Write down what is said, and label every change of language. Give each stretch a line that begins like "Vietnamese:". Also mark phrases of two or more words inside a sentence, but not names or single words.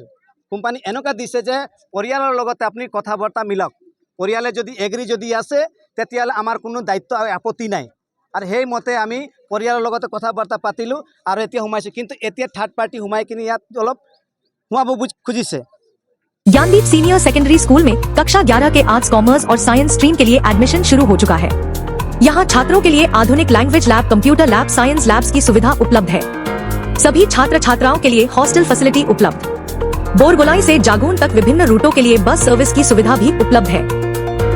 Assamese: কোম্পানী এনেকুৱা দিছে যে পৰিয়ালৰ লগতে আপুনি কথা বাৰ্তা মিলাওক, পৰিয়ালে যদি এগ্ৰী যদি আছে তেতিয়াহ'লে আমাৰ কোনো দায়িত্ব আপত্তি নাই, আৰু সেইমতে আমি পৰিয়ালৰ লগতে কথা বাৰ্তা পাতিলোঁ, আৰু এতিয়া সোমাইছোঁ। কিন্তু এতিয়া
English: third party
Assamese: সোমাই কিনি ইয়াত অলপ সোমাব খুজিছে।
Hindi: ज्ञानदीप सीनियर सेकेंडरी स्कूल में कक्षा 11 के आर्ट्स, कॉमर्स और
English: science stream
Hindi: के लिए एडमिशन शुरू हो चुका है। यहाँ छात्रों के लिए आधुनिक
English: language lab, computer lab, science labs
Hindi: की सुविधा उपलब्ध है। सभी छात्र छात्राओं के लिए
English: hostel facility
Hindi: उपलब्ध। बोरगोलाई से जागून तक विभिन्न रूटों के लिए
English: bus service
Hindi: की सुविधा भी उपलब्ध है।